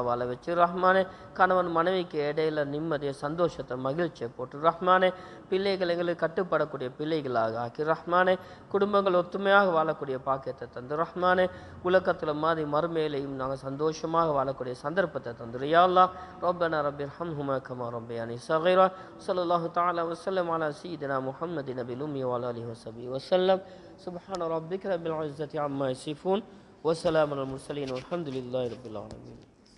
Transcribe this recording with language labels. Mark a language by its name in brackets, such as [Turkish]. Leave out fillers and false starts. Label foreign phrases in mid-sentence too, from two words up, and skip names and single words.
[Tamil] வாழ வச்சு ரஹ்மானே கணவன் மனைவிக்கு இடையில நிம்மதியை சந்தோஷத்தை மகிழ்ச்சியை போட்டு ரஹ்மானே பிள்ளைகள் எங்களுக்கு கட்டுப்படக்கூடிய பிள்ளைகளாக ஆக்கி ரஹ்மானே குடும்பங்கள் ஒத்துமையாக வாழக்கூடிய பாக்கியத்தை தந்து ரஹ்மானே உலகத்தில் மாதிரி மறுமையிலையும் நாங்கள் சந்தோஷமாக வாழக்கூடிய சந்தர்ப்பத்தை தந்துரு [Arabic] يا الله ربنا رب ارحمهما كما ربياني صغيرا صلى الله تعالى وسلم على سيدنا محمد نبي الأمي وعلى آله وصحبه وسلم سبحان ربك رب العزة عما يصفون وسلام على المرسلين والحمد لله رب العالمين